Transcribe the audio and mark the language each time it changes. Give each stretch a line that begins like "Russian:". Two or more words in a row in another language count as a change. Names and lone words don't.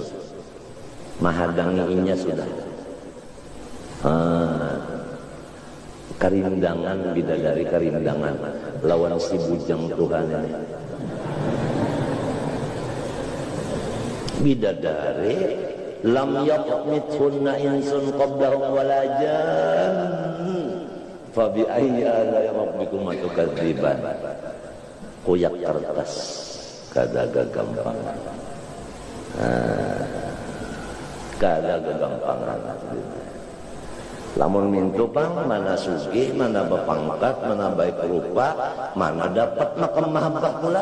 Banjar: Mahadangi inya sudah. Karindangan, bidadari karindangan lawan si bujang Tuhan ini.
Arabic: Bidadari لم يطمثهن إنس قبلهم ولا جان فبأي آلاء ربكم تكذبان.
Banjar: Kuyak kertas kada gampang. Kada gampang. Lamun mintu pang mana sugih, mana bepangkat, mana baik rupa, mana dapat makam mahabbah pula.